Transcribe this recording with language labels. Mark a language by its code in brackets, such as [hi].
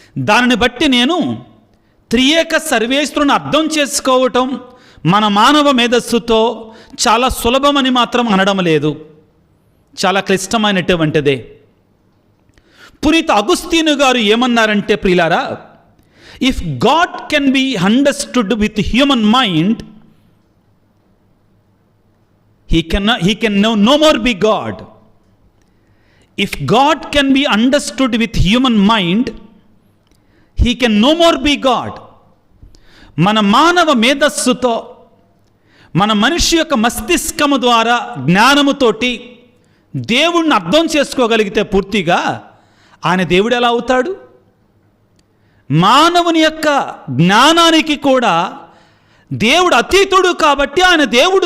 [te] దానిని బట్టి నేను త్రియేక సర్వేశ్వరుని అర్థం చేసుకోవటం మన మానవ మేధస్సుతో చాలా సులభమని మాత్రం అనడం లేదు, చాలా క్లిష్టమైనటువంటిదే. పునీత అగుస్తీను గారు ఏమన్నారంటే, ప్రియులారా, [en] If God can be understood with human mind, he can no more be God. If God can be understood with human mind, he can no more be God. [te] మన మానవ మేధస్సుతో, మన మనిషి యొక్క మస్తిష్కము ద్వారా జ్ఞానముతోటి దేవుణ్ణి అర్థం చేసుకోగలిగితే పూర్తిగా ఆయన దేవుడు ఎలా అవుతాడు? మానవుని యొక్క జ్ఞానానికి కూడా దేవుడు అతీతుడు కాబట్టి ఆయన దేవుడు.